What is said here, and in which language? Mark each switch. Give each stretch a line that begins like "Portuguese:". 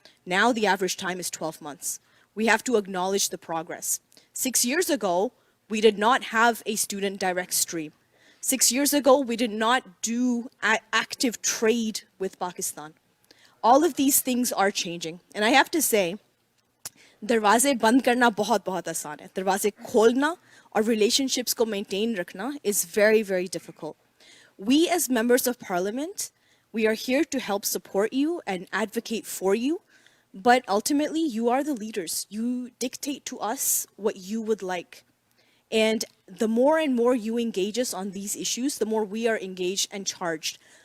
English: Now the average time is 12 months. We have to acknowledge the progress. 6 years ago, we did not have a student direct stream. 6 years ago, we did not do active trade with Pakistan. All of these things are changing. And I have to say,
Urdu: دروازے بند کرنا بہت بہت آسان ہے, دروازے کھولنا اور relationships کو maintain رکھنا
English: is very, very difficult. We as members of parliament, we are here to help support you and advocate for you, but ultimately you are the leaders. You dictate to us what you would like. And the more and more you engage us on these issues, the more we are engaged and charged.